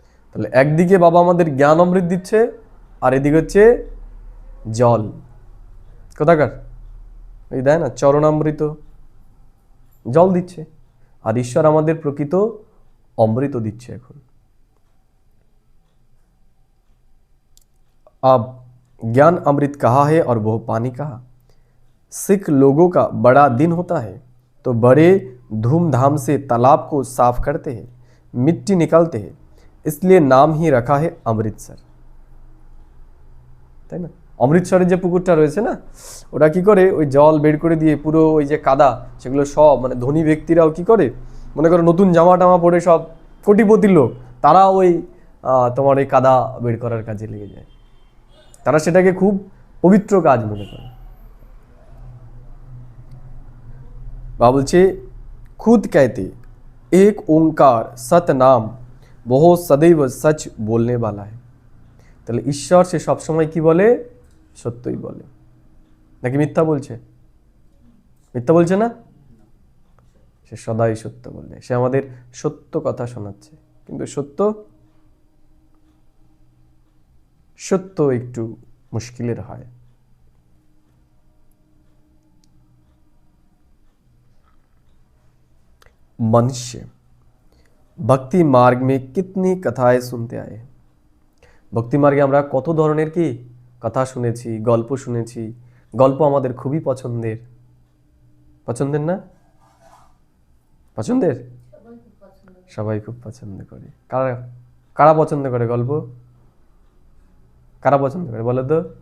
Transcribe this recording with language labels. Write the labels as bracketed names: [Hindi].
[Bangla] তাহলে একদিকে বাবা আমাদের জ্ঞান অমৃত দিচ্ছে, আর এদিকে হচ্ছে জল কোথাকার, এই দেয় না চরণামৃত, জল দিচ্ছে। আর ঈশ্বর আমাদের প্রকৃত অমৃত দিচ্ছে এখন। [Hindi] अब ज्ञान अमृत कहा है और वो पानी कहा। सिख लोगों का बड़ा दिन होता है तो बड़े धूमधाम से तालाब को साफ करते हैं, मिट्टी निकालते हैं, इसलिए नाम ही रखा है अमृतसर। [Bangla] তাই না? অমৃতসরের যে পুকুরটা রয়েছে না, ওরা কি করে ওই জল বের করে দিয়ে পুরো ওই যে কাদা, সেগুলো সব মানে ধনী ব্যক্তিরাও কি করে, মনে করো নতুন জামা টামা পরে সব কোটিপতি লোক, তারা ওই তোমার এই কাদা বের করার কাজে লেগে যায়। তারা সেটাকে খুব পবিত্র কাজ মনে করে। বাবা বলছে [Hindi] खुद कहते एक ओंकार सत नाम बहुत सदैव सच बोलने वाला है। [Bangla] তাহলে ঈশ্বর সে সবসময় কি বলে? সত্যই বলে, নাকি মিথ্যা বলছে? মিথ্যা বলছে না, সে সদাই সত্য বলে। সে আমাদের সত্য কথা শোনাচ্ছে, কিন্তু সত্য সত্য একটু মুশকিলের হয়। [Hindi] मनुष्य भक्ति मार्ग में कितनी कथाएं सुनते आए हैं। [Bangla] ভক্তি মার্গে আমরা কত ধরনের কি কথা শুনেছি, গল্প শুনেছি। গল্প আমাদের খুবই পছন্দের, পছন্দের না? পছন্দের, সবাই খুব পছন্দ করে। কারা কারা পছন্দ করে গল্প? কারা পছন্দ করে বলো তো?